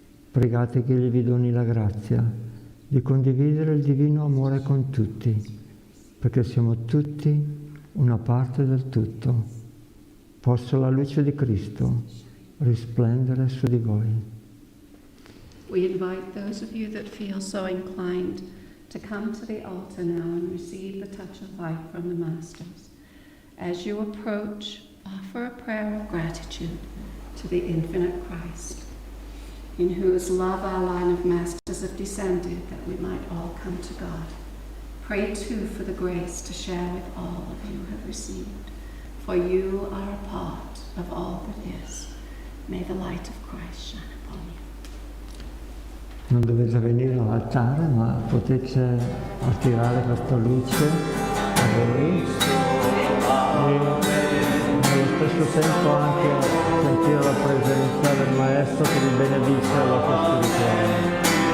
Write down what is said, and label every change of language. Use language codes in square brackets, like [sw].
[it] Pregate che Egli vi doni la grazia di condividere il divino amore con tutti, perché siamo tutti una parte del tutto. Possa la luce di Cristo risplendere su di voi. [en] We invite those of you that feel so inclined to come to the altar now and receive the touch of light from the Masters. As you approach, offer a prayer of gratitude to the infinite Christ, in whose love our line of Masters have descended that we might all come to God. Pray too for the grace to share with all of you have received, for you are a part of all that is. May the light of Christ shine upon you. [it] Non dovete venire all'altare, ma potete attirare questa luce a voi e nello stesso tempo anche sentire la presenza del Maestro che vi benedice alla vostra richiesta.